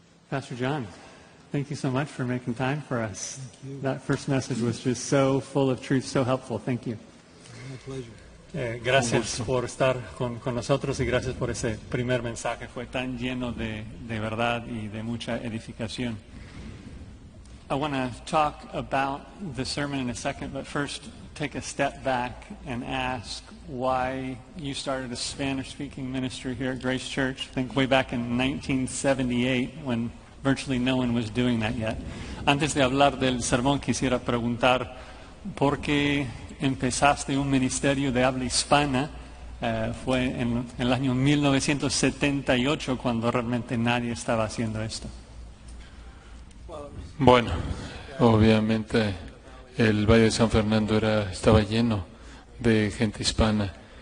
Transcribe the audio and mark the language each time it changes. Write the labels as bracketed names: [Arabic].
[English] Pastor John, thank you so much for making time for us. That first message was just so full of truth, so helpful. Thank you. My pleasure. [Spanish] Gracias por estar con nosotros y gracias por ese primer mensaje. Fue tan lleno de verdad y de mucha edificación. [English] I want to talk about the sermon in a second, but first take a step back and ask why you started a Spanish-speaking ministry here at Grace Church. I think way back in 1978 when virtually no one was doing that yet. [Spanish] Antes de hablar del sermón quisiera preguntar por qué empezaste un ministerio de habla hispana. Fue en el año 1978 cuando realmente nadie estaba haciendo esto. Bueno, obviamente el Valle de San Fernando estaba lleno de gente hispana.